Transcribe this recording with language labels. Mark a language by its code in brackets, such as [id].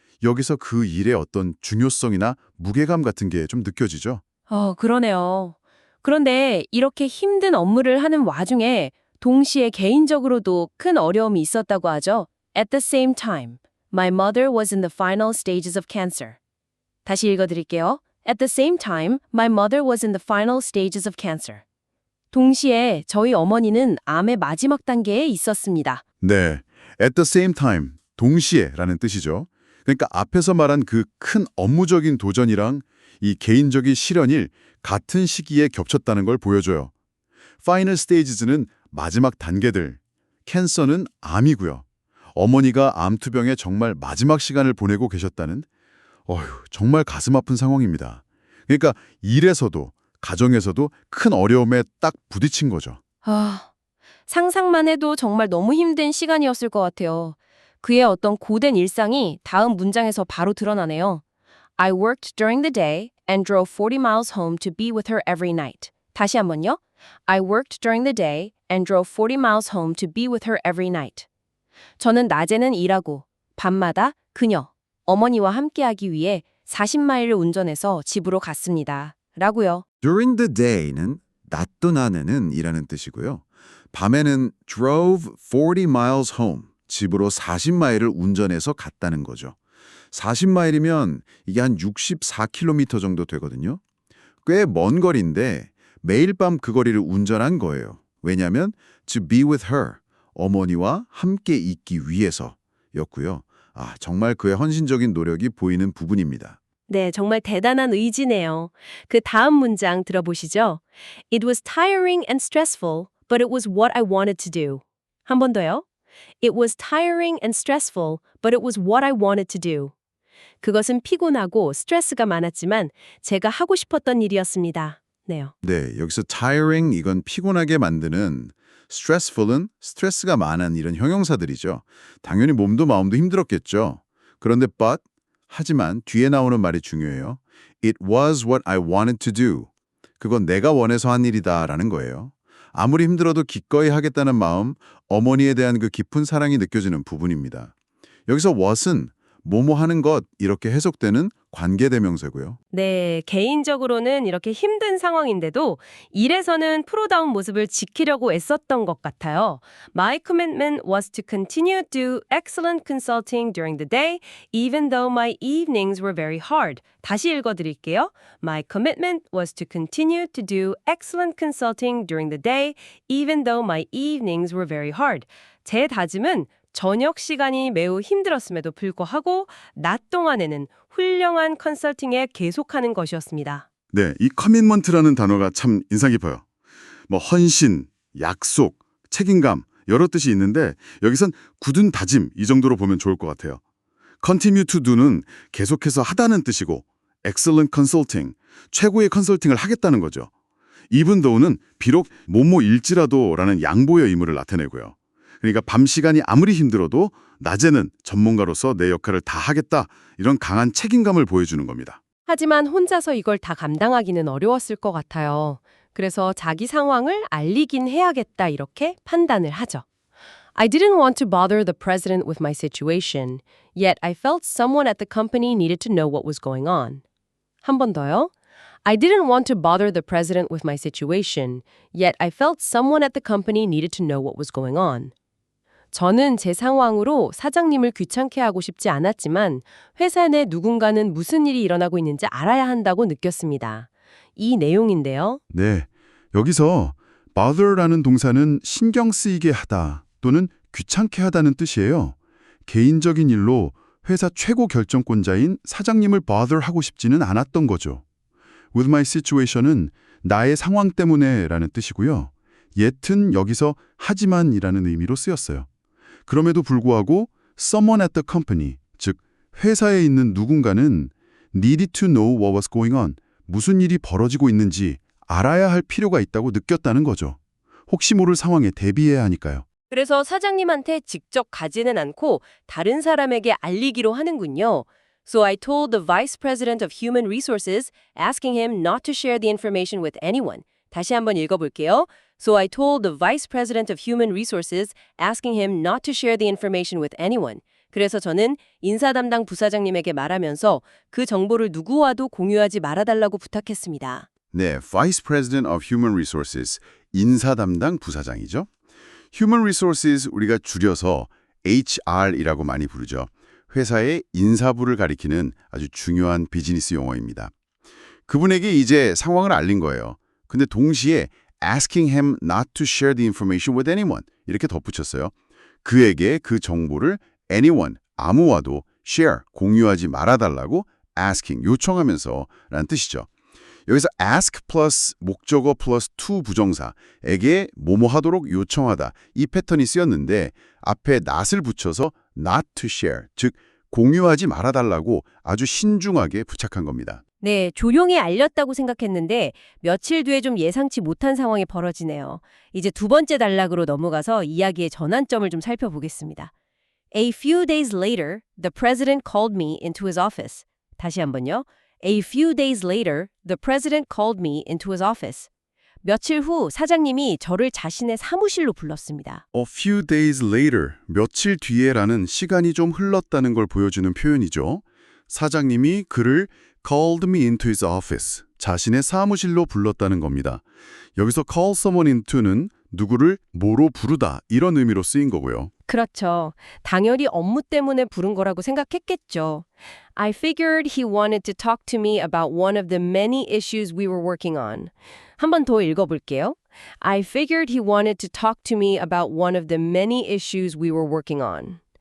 [ko] 여기서 그 일의 어떤 중요성이나 무게감 같은 게 좀 느껴지죠. 그러네요. 그런데 이렇게 힘든 업무를 하는 와중에 동시에 개인적으로도 큰 어려움이 있었다고 하죠. [en] At the same time, my mother was in the final stages of cancer. [ko] 다시 읽어드릴게요. [en] At the same time, my mother was in the final stages of cancer. [ko] 동시에 저희 어머니는 암의 마지막 단계에 있었습니다. 네, [en] at the same time, [ko] 동시에라는 뜻이죠. 그러니까 앞에서 말한 그 큰 업무적인 도전이랑 이 개인적인 실현이 같은 시기에 겹쳤다는 걸 보여줘요. Final stages는 마지막 단계들, 캔서는 암이고요. 어머니가 암투병에 정말 마지막 시간을 보내고 계셨다는 정말 가슴 아픈 상황입니다. 그러니까 일에서도 가정에서도 큰 어려움에 딱 부딪힌 거죠. 상상만 해도 정말 너무 힘든 시간이었을 것 같아요. 그의 어떤 고된 일상이 다음 문장에서 바로 드러나네요. [en] I worked during the day and drove 40 miles home to be with her every night. [ko] 다시 한번요. [en] I worked during the day and drove 40 miles home to be with her every night. [ko] 저는 낮에는 일하고 밤마다 그녀, 어머니와 함께하기 위해 40마일을 운전해서 집으로 갔습니다. 라고요. [en] During the day [ko] 는 낮 또는 안에는 이라는 뜻이고요. 밤에는 [en] drove 40 miles home, [ko] 집으로 40마일을 운전해서 갔다는 거죠. 40마일이면 이게 한 64km 정도 되거든요. 꽤 먼 거리인데 매일 밤 그 거리를 운전한 거예요. 왜냐하면 [en] to be with her, [ko] 어머니와 함께 있기 위해서였고요. 정말 그의 헌신적인 노력이 보이는 부분입니다. 네, 정말 대단한 의지네요. 그 다음 문장 들어보시죠. [en] It was tiring and stressful, but it was what I wanted to do. [ko] 한 번 더요. [en] It was tiring and stressful, but it was what I wanted to do. [ko] 그것은 피곤하고 스트레스가 많았지만 제가 하고 싶었던 일이었습니다. 네요. 네, 여기서 tiring 이건 피곤하게 만드는 stressful은 스트레스가 많은 이런 형용사들이죠. 당연히 몸도 마음도 힘들었겠죠. 그런데 but 하지만 뒤에 나오는 말이 중요해요. [en] It was what I wanted to do. [ko] 그건 내가 원해서 한 일이다라는 거예요. 아무리 힘들어도 기꺼이 하겠다는 마음, 어머니에 대한 그 깊은 사랑이 느껴지는 부분입니다. 여기서 what은 뭐뭐 하는 것 이렇게 해석되는 관계대명사고요. 네, 개인적으로는 이렇게 힘든 상황인데도 일에서는 프로다운 모습을 지키려고 애썼던 것 같아요. [en] My commitment was to continue to do excellent consulting during the day, even though my evenings were very hard. [ko] 다시 읽어드릴게요. [en] My commitment was to continue to do excellent consulting during the day, even though my evenings were very hard. [ko] 제 다짐은 저녁 시간이 매우 힘들었음에도 불구하고 낮 동안에는 훌륭한 컨설팅에 계속하는 것이었습니다. 네, 이 커밋먼트라는 단어가 참 인상 깊어요. 뭐 헌신, 약속, 책임감 여러 뜻이 있는데 여기선 굳은 다짐 이 정도로 보면 좋을 것 같아요. [en] Continue to do [ko] 는 계속해서 하다는 뜻이고 [en] excellent consulting, [ko] 최고의 컨설팅을 하겠다는 거죠. [en] even though [ko] 는 비록 뭐뭐일지라도라는 양보의 의무를 나타내고요. 그러니까 밤 시간이 아무리 힘들어도 낮에는 전문가로서 내 역할을 다 하겠다 이런 강한 책임감을 보여주는 겁니다. 하지만 혼자서 이걸 다 감당하기는 어려웠을 것 같아요. 그래서 자기 상황을 알리긴 해야겠다 이렇게 판단을 하죠. [en] I didn't want to bother the president with my situation, yet I felt someone at the company needed to know what was going on. [ko] 한 번 더요. [en] I didn't want to bother the president with my situation, yet I felt someone at the company needed to know what was going on. [ko] 저는 제 상황으로 사장님을 귀찮게 하고 싶지 않았지만 회사 내 누군가는 무슨 일이 일어나고 있는지 알아야 한다고 느꼈습니다. 이 내용인데요. 네, 여기서 bother라는 동사는 신경 쓰이게 하다 또는 귀찮게 하다는 뜻이에요. 개인적인 일로 회사 최고 결정권자인 사장님을 bother하고 싶지는 않았던 거죠. [en] With my situation [ko] 은 나의 상황 때문에 라는 뜻이고요. yet은 여기서 하지만이라는 의미로 쓰였어요. 그럼에도 불구하고 [en] someone at the company, [ko] 즉 회사에 있는 누군가는 [en] needed to know what was going on, [ko] 무슨 일이 벌어지고 있는지 알아야 할 필요가 있다고 느꼈다는 거죠. 혹시 모를 상황에 대비해야 하니까요. 그래서 사장님한테 직접 가지는 않고 다른 사람에게 알리기로 하는군요. [en] So I told the Vice President of Human Resources, asking him not to share the information with anyone. [ko] 다시 한번 읽어볼게요. [en] So I told the Vice President of Human Resources, asking him not to share the information with anyone. [ko] 그래서 저는 인사 담당 부사장님에게 말하면서 그 정보를 누구와도 공유하지 말아달라고 부탁했습니다. 네, [en] Vice President of Human Resources, [ko] 인사 담당 부사장이죠. Human Resources 우리가 줄여서 HR이라고 많이 부르죠. 회사의 인사부를 가리키는 아주 중요한 비즈니스 용어입니다. 그분에게 이제 상황을 알린 거예요. 근데 동시에 [en] asking him not to share the information with anyone [ko] 이렇게 덧붙였어요. 그에게 그 정보를 anyone, 아무와도 share, 공유하지 말아달라고 asking, 요청하면서 라는 뜻이죠. 여기서 ask 플러스 목적어 플러스 to 부정사에게 뭐뭐 하도록 요청하다 이 패턴이 쓰였는데 앞에 not을 붙여서 [en] not to share, [ko] 즉 공유하지 말아달라고 아주 신중하게 부착한 겁니다. 네, 조용히 알렸다고 생각했는데 며칠 뒤에 좀 예상치 못한 상황이 벌어지네요. 이제 두 번째 단락으로 넘어가서 이야기의 전환점을 좀 살펴보겠습니다. [en] A few days later, the president called me into his office. [ko] 다시 한번요. [en] A few days later, the president called me into his office. [ko] 며칠 후 사장님이 저를 자신의 사무실로 불렀습니다. [en] A few days later, [ko] 며칠 뒤에라는 시간이 좀 흘렀다는 걸 보여주는 표현이죠. 사장님이 그를 [en] called me into his office, [ko] 자신의 사무실로 불렀다는 겁니다. 여기서 [en] call someone into [ko] 는 누구를 뭐로 부르다 이런 의미로 쓰인 거고요. 그렇죠. 당연히 업무 때문에 부른 거라고 생각했겠죠. [en] I figured he wanted to talk to me about one of the many issues we were working on. [ko] 한 번 더 읽어볼게요. [en] I figured he wanted to talk to me about one of the many issues we were working on.